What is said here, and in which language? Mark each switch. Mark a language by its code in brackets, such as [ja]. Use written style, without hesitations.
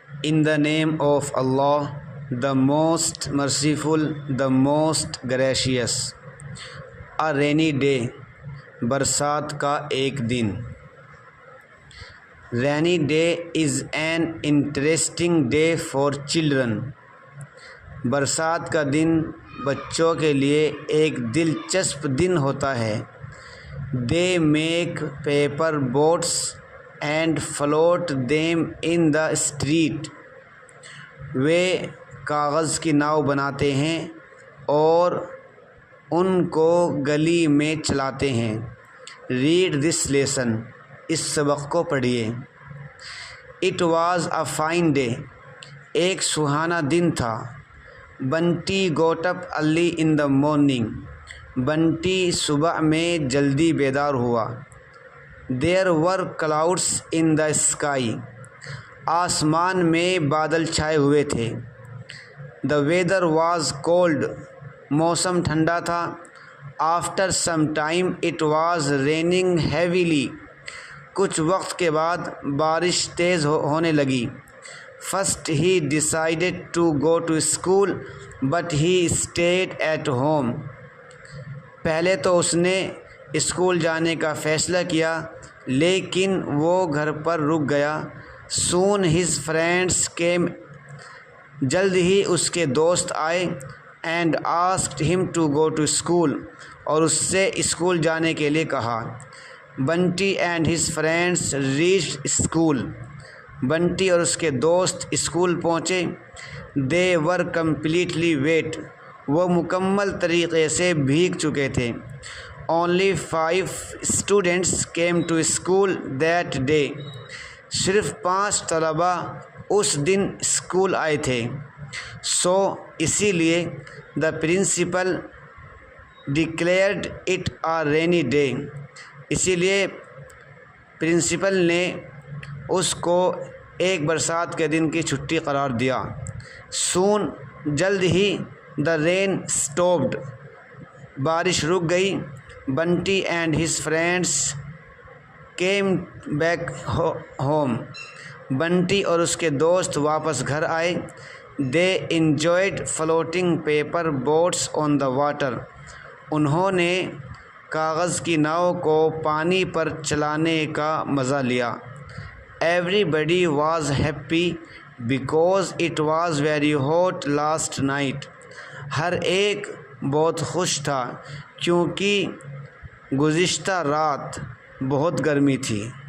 [en] In the name of Allah, the most merciful, the most gracious. A rainy day, [ur] برسات کا ایک دن. [en] Rainy day is an interesting day for children. [ur] برسات کا دن بچوں کے لیے ایک دلچسپ دن ہوتا ہے. [en] They make paper boats and float them in the street. [ur] وہ کاغذ کی ناؤ بناتے ہیں اور ان کو گلی میں چلاتے ہیں. [en] Read this lesson. [ur] اس سبق کو پڑھیے. [en] It was a fine day. [ur] ایک سہانا دن تھا. [en] Bunty got up early in the morning. [ur] Bunty صبح میں جلدی بیدار ہوا. [en] There were clouds in the sky. [ur] آسمان میں بادل چھائے ہوئے تھے. [en] The weather was cold. [ur] موسم ٹھنڈا تھا. [en] After some time it was raining heavily. [ur] کچھ وقت کے بعد بارش تیز ہونے لگی. [en] First he decided to go to school but he stayed at home. [ur] پہلے تو اس نے اسکول جانے کا فیصلہ کیا لیکن وہ گھر پر رک گیا. [en] Soon his friends came. [ur] جلد ہی اس کے دوست آئے. [en] And asked him to go to school. [ur] اور اس سے اسکول جانے کے لیے کہا. [en] Bunty and his friends reached school. [ur] Bunty اور اس کے دوست اسکول پہنچے. [en] They were completely wet. [ur] وہ مکمل طریقے سے بھیگ چکے تھے. [en] Only 5 students came to school that day. [ur] صرف 5 طلباء اس دن اسکول آئے تھے. [en] So [ur] اسی لیے [en] the principal declared it a rainy day. [ur] اسی لیے پرنسپل نے اس کو ایک برسات کے دن کی چھٹی قرار دیا. [en] Soon [ur] جلد ہی [en] the rain stopped. [ur] بارش رک گئی. [en] Bunty and his friends came back home. [ur] Bunty اور اس کے دوست واپس گھر آئے. [en] They enjoyed floating paper boats on the water. [ur] انہوں نے کاغذ کی ناؤ کو پانی پر چلانے کا مزہ لیا. [en] Everybody was happy because it was very hot last night. [ur] ہر ایک بہت خوش تھا کیونکہ گزشتہ رات بہت گرمی تھی.